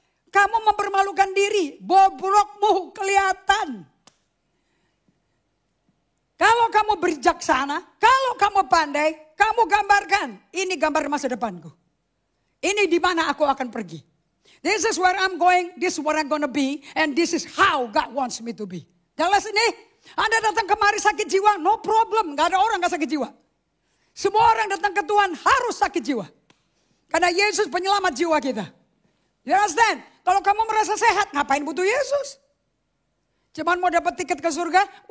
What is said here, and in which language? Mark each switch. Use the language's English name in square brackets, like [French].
[Indonesian] Kamu mempermalukan diri, bobrokmu kelihatan. Kalau kamu bijaksana, kalau kamu pandai, kamu gambarkan. Ini gambar masa depanku. Ini di mana aku akan pergi. [English] This is where I'm going, this is where I'm gonna be, and this is how God wants me to be. [Indonesian] Jelas ini? Anda datang kemari sakit jiwa, [English] no problem. [Indonesian] Gak ada orang gak sakit jiwa. Semua orang datang ke Tuhan harus sakit jiwa. Karena Yesus penyelamat jiwa kita. [English] You understand? [Indonesian] Kalau kamu merasa sehat, ngapain butuh Yesus? Cuman mau dapat tiket ke surga?